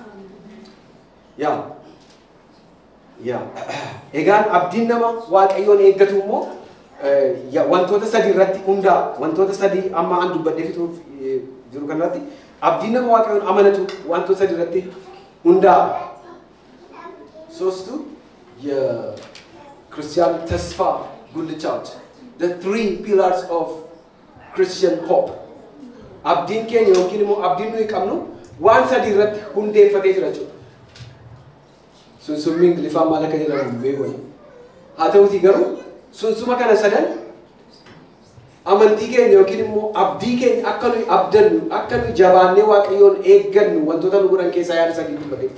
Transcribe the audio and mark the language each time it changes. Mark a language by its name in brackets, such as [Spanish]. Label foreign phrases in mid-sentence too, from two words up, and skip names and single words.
[Oromo] Egaan abdiin nama waaqayyoon eeggatu immoo wantoota sadii irratti hundaa'a. Wantoota sadii amma an dubbadhee fixuuf jiru kanarratti abdiin nama waaqayyoon amanatu wantoota sadii irratti hundaa'a. [Amharic] ሶስቱ የክርስቲያን ተስፋ ጉልቻዎች [English] the three pillars of Christian hope. [Oromo] Abdiin keenya yookiin immoo abdiin nuyi qabnu waan sadii irratti hundeeffatee jira jechuudha. Sunsummi Ingiliffaan maal akka jedhamu beekoni. Haa ta'uutii garuu sunsuma kana sadan amantii keenya yookiin immoo abdii keenya akka nuyi abdannu akka nuyi jabaannee waaqayyoon eeggannu wantoota nu godhan keessaa yaada sadii dubbateetti.